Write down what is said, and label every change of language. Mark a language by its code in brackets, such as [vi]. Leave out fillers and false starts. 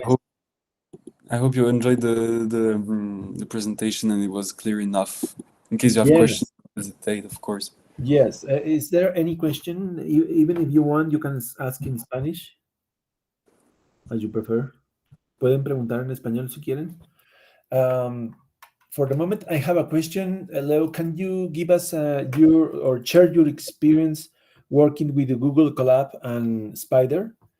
[en] nice. I hope you enjoyed the presentation and it was clear enough. In case you have questions, Yes, don't hesitate, of course. yes. Is there any question? Even if you want, you can ask in Spanish, as you prefer. [es] Pueden preguntar en español si quieren. [en] Um, for the moment, I have a question. Leo, can you give us share your experience working with the Google Colab and Spider?